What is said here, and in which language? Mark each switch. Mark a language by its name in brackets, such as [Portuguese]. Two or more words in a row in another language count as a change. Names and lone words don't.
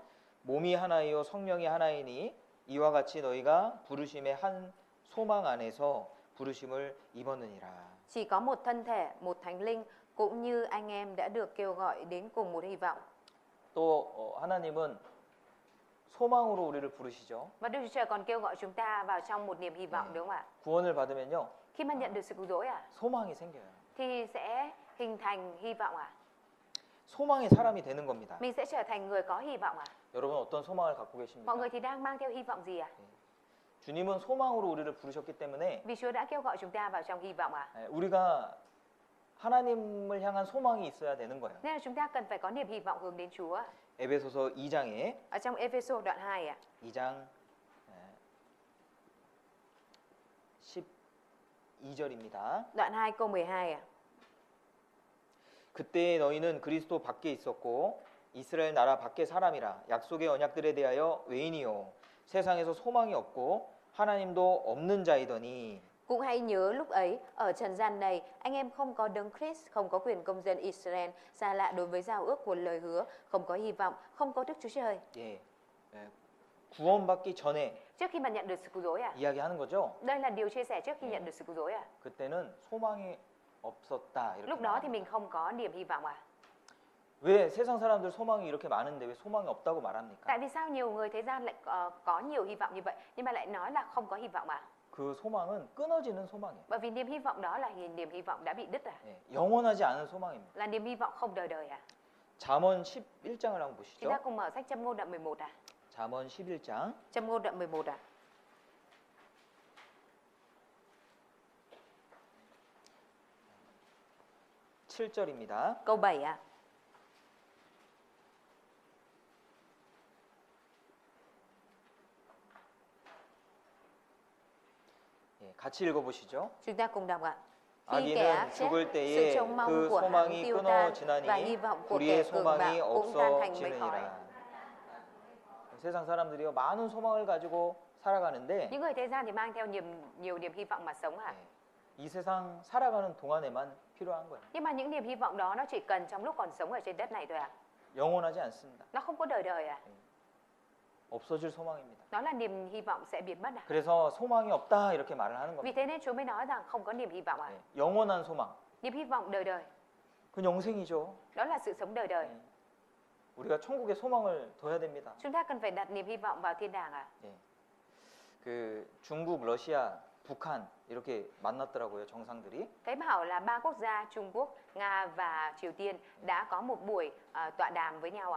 [Korean] 몸이 하나이요 성령이 하나이니 이와 같이 너희가 부르심의 한 소망 안에서 부르심을 입었느니라. [Vietnamese] Chỉ có một thân thể, một thánh linh, cũng như anh em đã được kêu gọi đến cùng một hy vọng. [Korean] 또 하나님은 소망으로 우리를 부르시죠. [Vietnamese] Và Đức Chúa Trời còn kêu gọi chúng ta vào trong một niềm hy vọng, đúng không ạ? [Korean] 구원을 받으면요 [Vietnamese] Khi mà nhận được sự cứu rỗi ạ, [Korean] 소망이 생겨요. [Vietnamese] thì sẽ hình thành hy vọng ạ. [Korean] 소망의 사람이 되는 겁니다. [Vietnamese] Mình sẽ trở thành người có hy vọng ạ. [Korean] 여러분 어떤 소망을 갖고 계십니까? [Vietnamese] Mọi người thì đang mang theo hy vọng gì ạ? [Korean] 주님은 소망으로 우리를 부르셨기 때문에 [Vietnamese] Vì Chúa đã kêu gọi chúng ta vào trong hy vọng ạ. [Korean] 우리가 하나님을 향한 소망이 있어야 되는 거예요. [Vietnamese] Nên là chúng ta cần phải có niềm hy vọng hướng đến Chúa. [Korean] 에베소서 2장에 [Vietnamese] Ở trong Epheso đoạn 2 ạ. [Korean] 2장 12절입니다. [Vietnamese] Đoạn 2 câu 12 ạ. [Korean] 그때 너희는 그리스도 밖에 있었고 이스라엘 나라 밖의 사람이라 약속의 언약들에 대하여 외인이요 세상에서 소망이 없고 하나님도 없는 자이더니 [Vietnamese] Cũng hãy nhớ lúc ấy, ở trần gian này, anh em không có đấng Christ, không có quyền công dân Israel, xa lạ đối với giao ước của lời hứa, không có hy vọng, không có Đức Chúa Trời. [Korean] 예, 예, 구원받기 전에 [Vietnamese] Trước khi mà nhận được sự cứu rỗi à? [Korean] 이야기하는 거죠. [Vietnamese] Đây là điều chia sẻ trước khi nhận được sự cứu rỗi à? [Korean] 그때는 소망이 없었다 이렇게. [Vietnamese] Lúc đó thì [Korean] 말합니다. [Vietnamese] mình không có niềm hy vọng à? [Korean] 왜 세상 사람들 소망이 이렇게 많은데 왜 소망이 없다고 말합니까? [Vietnamese] Tại vì sao nhiều người thế gian lại có nhiều hy vọng như vậy nhưng mà lại nói là không có hy vọng à? [Korean] 그 소망은 끊어지는 소망이에요. [Vietnamese] Bởi vì niềm hy vọng đó là niềm hy vọng đã bị đứt à? [Korean] 예, 영원하지 않은 소망입니다. [Vietnamese] Là niềm hy vọng không đời đời à? [Korean] 잠언 11장을 한번 [Vietnamese] Chúng ta [Korean] 보시죠. [Vietnamese] cùng mở sách Châm ngôn đoạn 11 à? [Korean] 잠언 11장 [Vietnamese] Châm ngôn đoạn 11 à? [Korean] 7절입니다. [Vietnamese] Câu 7 à? [Korean] 예, 같이 읽어보시죠. [Vietnamese] Chúng ta cùng đọc ạ. Khi [Korean] 아기는 [Vietnamese] kẻ ác chết, [Korean] 죽을 [Vietnamese] sự [Korean] 때에 [Vietnamese] trông mong [Korean] 그 [Vietnamese] của hắn [Korean] 소망이 [Vietnamese] tiêu tan và hy [Korean] 끊어지나니 [Vietnamese] vọng của kẻ [Korean] 우리의 [Vietnamese] cường [Korean] 소망이 [Vietnamese] bạo cũng tan thành mây khói. [Korean] 없어지느니라. 세상 사람들이요 많은 소망을 가지고 살아가는데 [Vietnamese] Những người thế gian thì mang theo nhiều niềm hy vọng mà sống hả? [Korean] 예, 이 세상 살아가는 동안에만 필요한 거예요. [Vietnamese] Nhưng mà những niềm hy vọng đó nó chỉ cần trong lúc còn sống ở trên đất này thôi à? [Korean] 영원하지 않습니다. [Vietnamese] Nó không có đời đời à? [Korean] 없어질 소망입니다. [Vietnamese] Nó là niềm hy vọng sẽ biến mất à? [Korean] 그래서 소망이 없다 이렇게 말을 하는 [Vietnamese] Vì [Korean] 겁니다. [Vietnamese] thế nên Chúa mới nói rằng không có niềm hy vọng à? [Korean] 예, 영원한 소망, [Vietnamese] Niềm hy vọng đời đời, [Korean] 그건 영생이죠. [Vietnamese] đó là sự sống đời đời. [Korean] 예, 우리가 천국에 소망을 둬야 됩니다. [Vietnamese] Chúng ta cần phải đặt niềm hy vọng vào thiên đàng à? [Korean] 예, 그 중국, 러시아, 북한 이렇게 만났더라고요 정상들이. [Vietnamese] Thấy bảo là ba quốc gia Trung Quốc, Nga và Triều Tiên đã có một buổi tọa đàm với nhau à?